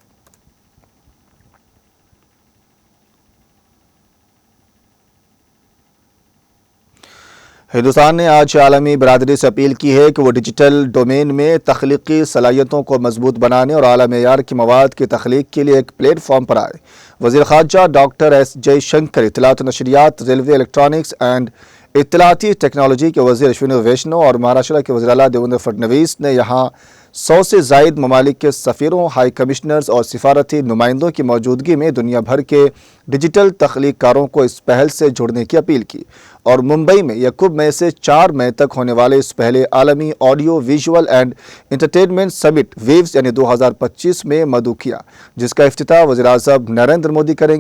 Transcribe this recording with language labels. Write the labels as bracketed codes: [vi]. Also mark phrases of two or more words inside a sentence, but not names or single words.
[ur] ہندوستان نے آج عالمی برادری سے اپیل کی ہے کہ وہ [en] digital domain [ur] میں تخلیقی صلاحیتوں کو مضبوط بنانے اور اعلیٰ معیار کے مواد کی تخلیق کے لیے ایک پلیٹ فارم پر آئے۔ وزیر خارجہ ڈاکٹر ایس جے شنکر، اطلاعات و نشریات، ریلوے، [en] electronics and [ur] اطلاعاتی ٹیکنالوجی کے وزیر اشونی ویشنو اور مہاراشٹر کے وزیر اعلیٰ دیویندر فڈنویس نے یہاں 100 سے زائد ممالک کے سفیروں، [en] high commissioners [ur] اور سفارتی نمائندوں کی موجودگی میں دنیا بھر کے ڈیجیٹل تخلیق کاروں کو اس پہل سے جڑنے کی اپیل کی اور ممبئی میں 1 مئی سے 4 مئی تک ہونے والے اس پہلے عالمی آڈیو ویژول اینڈ انٹرٹینمنٹ سمٹ ویوز یعنی 2025 میں مدعو کیا، جس کا افتتاح وزیر اعظم نریندر مودی کریں گے۔